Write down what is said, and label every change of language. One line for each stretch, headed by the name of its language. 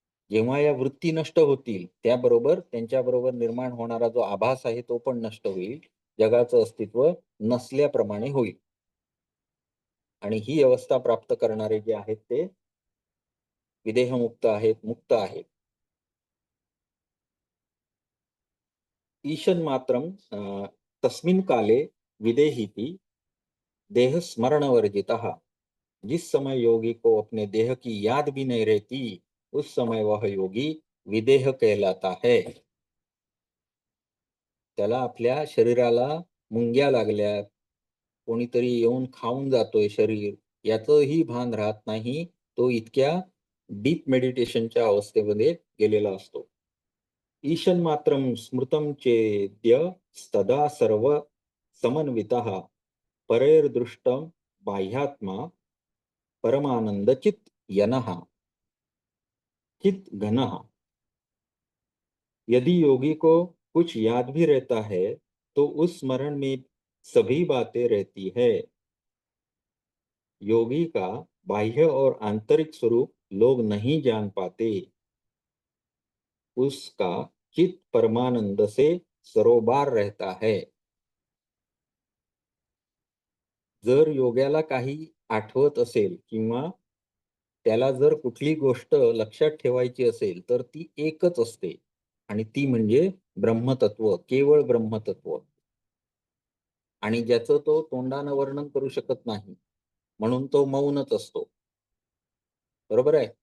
Marathi: जेव्हा या वृत्ती नष्ट होतील, त्याबरोबर त्यांच्याबरोबर निर्माण होणारा जो आभास आहे तो पण नष्ट होईल. जगाचं अस्तित्व नसल्याप्रमाणे होईल. आणि ही अवस्था प्राप्त करणारे जे आहेत ते विदेहमुक्त आहेत, मुक्त आहेत.
Sanskrit: ईशन मात्रम तस्मिन काले विदेहिति देह स्मरण वर्जितः।
Hindi: जिस समय योगी को अपने देह की याद भी नहीं रहती, उस समय वह योगी विदेह कहलाता है.
Marathi: त्याला आपल्या शरीराला मुंग्या लागल्यात, कोणीतरी येऊन खाऊन जातोय शरीर, याचंही भान राहत नाही. तो इतक्या डीप मेडिटेशनच्या अवस्थेमध्ये गेलेला असतो.
Sanskrit: ईशन मात्रम स्मृतं चेद्य सदा सर्व समन्वितः परेर्दृष्टं बाह्यात्मा परमानंदचित यनः चित घनः.
Hindi: यदि योगी को कुछ याद भी रहता है तो उस स्मरण में सभी बातें रहती है. योगी का बाह्य और आंतरिक स्वरूप लोग नहीं जान पाते. उसका चित परमानंद से सरोबार रहता है.
Marathi: जर योग्याला काही आठवत असेल किंवा त्याला जर कुठली गोष्ट लक्षात ठेवायची असेल, तर ती एकच असते आणि ती म्हणजे ब्रह्मतत्व, केवळ ब्रह्मतत्व. आणि ज्याचं तो तोंडानं वर्णन करू शकत नाही. म्हणून तो मौनच असतो. बरोबर आहे?